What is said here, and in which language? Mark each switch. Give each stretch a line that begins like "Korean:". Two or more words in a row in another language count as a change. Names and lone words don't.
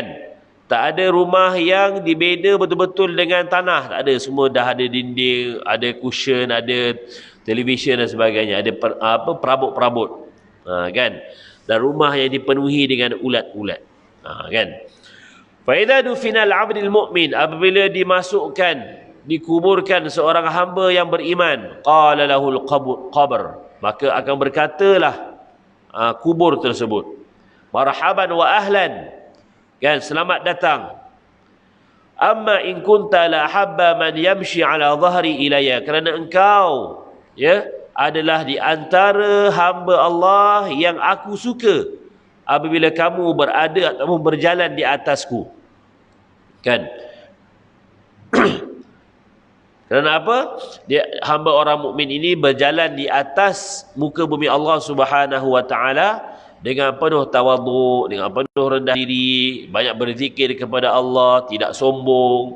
Malay: Tak ada rumah yang dibeda betul-betul dengan tanah. Tak ada. Semua dah ada dinding, ada cushion, ada televisyen dan sebagainya. Ada perabot-perabot. Kan? Dan rumah yang dipenuhi dengan ulat-ulat. Kan?
Arabic: فإذا دفن العبد المؤمن,
Malay: apabila dikuburkan seorang hamba yang beriman,
Arabic: قال له القبر,
Malay: maka akan berkatalah kubur tersebut,
Arabic: مرحبا وأهلا,
Malay: kan, selamat datang.
Arabic: أما إن كنت لأحب من يمشي على ظهري إلي,
Malay: kerana engkau adalah di antara hamba Allah yang aku suka apabila kamu berada ataupun berjalan di atasku. Kan? Kerana apa? Hamba orang mukmin ini berjalan di atas muka bumi Allah
Arabic: سبحانه وتعالى
Malay: dengan penuh tawaduk, dengan penuh rendah diri, banyak berzikir kepada Allah, tidak sombong.